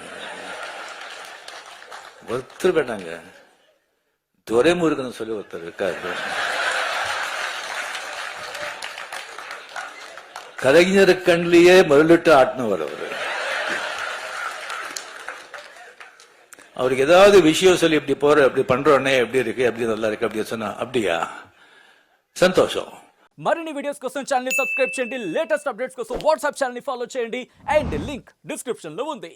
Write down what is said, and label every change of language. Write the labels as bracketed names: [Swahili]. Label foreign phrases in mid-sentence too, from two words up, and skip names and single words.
[Tamil] ஒருத்தர் வேண்டாங்க, துரைமுருகன் சொல்லி ஒருத்தர் இருக்காரு. கலைஞர் கண்ணிலேயே மருளிட்டு ஆட்டினவர் அவரு. அவருக்கு ஏதாவது விஷயம் சொல்லி இப்படி போற இப்படி பண்றோன்னே எப்படி இருக்கு எப்படி நல்லா இருக்கு அப்படின்னு சொன்னா அப்படியா సంతోషం. [Telugu] మరిన్ని వీడియోస్ కోసం ఛానల్ ని సబ్స్క్రైబ్ చేయండి, [English] latest updates [Telugu] కోసం వాట్సాప్ ఛానల్ ని ఫాలో చేయండి [English] and link description [Telugu] లో ఉంది.